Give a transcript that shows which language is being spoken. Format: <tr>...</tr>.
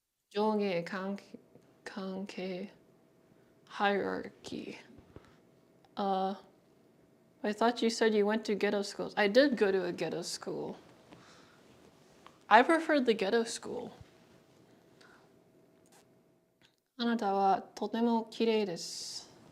<ja>上下関係 hierarchy.</ja> <en>Uh, I thought you said you went to ghetto schools. I did go to a ghetto school. I preferred the ghetto school.</en> <ja>あなたはとても綺麗です。</ja>